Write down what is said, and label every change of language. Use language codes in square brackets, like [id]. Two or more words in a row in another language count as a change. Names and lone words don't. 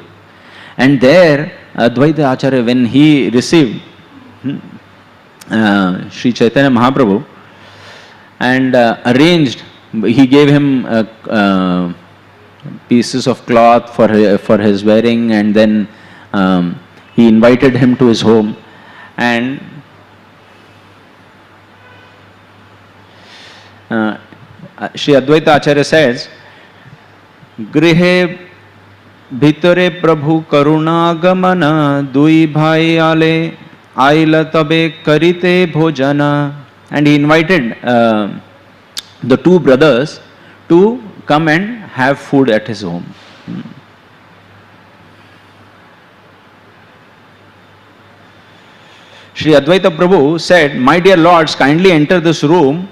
[en] And there Advaita Acharya, when he received Sri Chaitanya Mahaprabhu and arranged, he gave him pieces of cloth for his wearing, and then he invited him to his home. And Sri Advaita Acharya says, [bn] গৃহে ভিতরে প্রভু করুন গমন দুই ভাই আলে আইলা তবে করিতে ভোজন. [en] And he invited the two brothers to come and have food at his home. Sri Advaita Prabhu said, my dear lords, kindly enter this room.